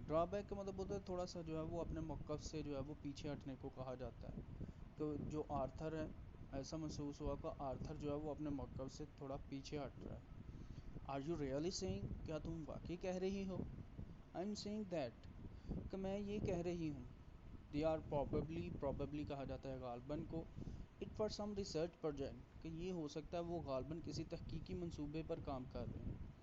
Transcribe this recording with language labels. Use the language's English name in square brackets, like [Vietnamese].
[Urdu] ڈرا back کا مطلب ہوتا ہے تھوڑا سا جو ہے وہ اپنے موقف سے جو ہے وہ پیچھے ہٹنے کو کہا جاتا ہے کہ جو آرتھر ہے ایسا محسوس ہوا کہ آرتھر جو ہے وہ اپنے موقف سے تھوڑا پیچھے ہٹ رہا ہے. [English] are you really saying [Urdu] کیا تم واقعی کہہ رہی ہو. [English] I am saying that [Urdu] کہ میں یہ کہہ رہی ہوں. [English] they are probably [Urdu] کہا جاتا ہے غالباً کو. [English] it for some research project [Urdu] کہ یہ ہو سکتا ہے وہ غالباً کسی تحقیقی منصوبے پر کام کر رہے ہیں.